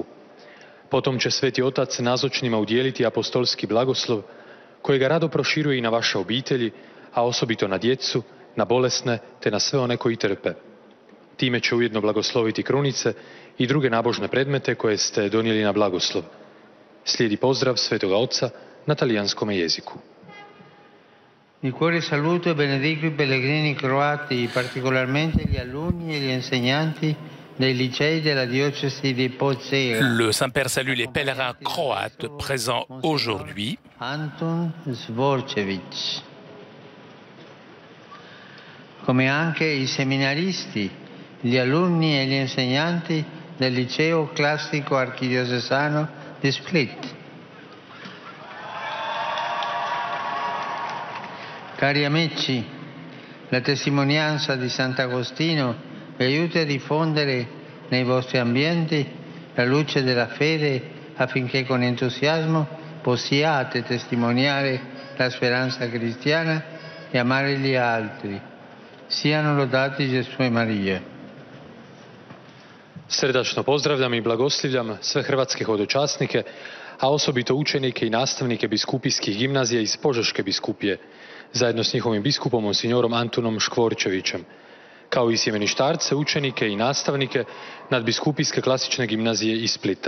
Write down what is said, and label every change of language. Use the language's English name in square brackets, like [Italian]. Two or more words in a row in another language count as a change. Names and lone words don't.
[Croatian] Potom će Sveti Otac nazočnima udjeliti apostolski blagoslov kojega rado proširuje i na vaše obitelji, a osobito na djecu, na bolesne te na sve one koji trpe. Time će ujedno blagosloviti krunice i druge nabožne predmete koje ste donijeli na blagoslov. Slijedi pozdrav Svetoga Oca na talijanskom jeziku. [Italian] Di cuore saluto e benedico i pellegrini croati, particolarmente gli alunni e gli insegnanti dei licei della diocesi di Pozega. [French] Le Saint-Père salue les pèlerins croates présents aujourd'hui. [Italian] Anton Svorcevic. Come anche i seminaristi, gli alunni e gli insegnanti del liceo classico archidiocesano di Split. Cari amici, la testimonianza di Sant'Agostino vi aiuta a diffondere nei vostri ambienti la luce della fede affinché con entusiasmo possiate testimoniare la speranza cristiana e amare gli altri. Siano lodati Gesù e Marija. [Croatian] Srdačno pozdravljam i blagoslivljam sve hrvatske hodočasnike, a osobito učenike i nastavnike biskupijskih gimnazija iz Požeške biskupije, zajedno s njihovim biskupom monsignorom Antunom Škvorčevićem, kao i sjemeništarce, učenike i nastavnike nadbiskupijske klasične gimnazije iz Splita.